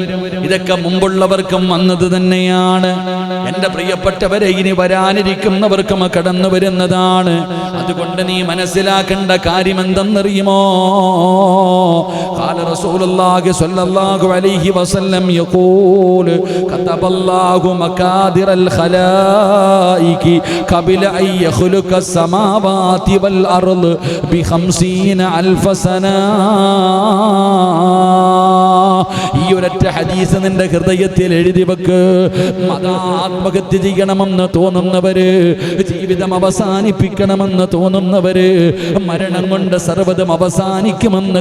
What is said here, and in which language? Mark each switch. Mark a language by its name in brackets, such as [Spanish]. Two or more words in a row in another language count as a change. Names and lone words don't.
[Malayalam] ഇതൊക്കെ മുമ്പുള്ളവർക്കും വന്നത് തന്നെയാണ്. എന്റെ പ്രിയപ്പെട്ടവരെ, ഇനി വരാനിരിക്കുന്നവർക്കും കടന്നു വരുന്നതാണ്. അതുകൊണ്ട് നീ മനസ്സിലാക്കേണ്ട കാര്യം എന്തെന്നറിയുമോ? [Arabic] قال رسول الله صلى الله عليه وسلم يقول كتب الله مقادير الخلائق قبل أن يخلق السماوات والأرض ب50 ألف سنة. [Malayalam] ഈ ഒരൊറ്റ ഹദീസ് നിന്റെ ഹൃദയത്തിൽ എഴുതി വെക്ക്. ആത്മഹത്യ ചെയ്യണമെന്ന് തോന്നുന്നവര്, ജീവിതം അവസാനിപ്പിക്കണമെന്ന് തോന്നുന്നവര്, മരണം കൊണ്ട് സർവ്വതും അവസാനിക്കുമെന്ന്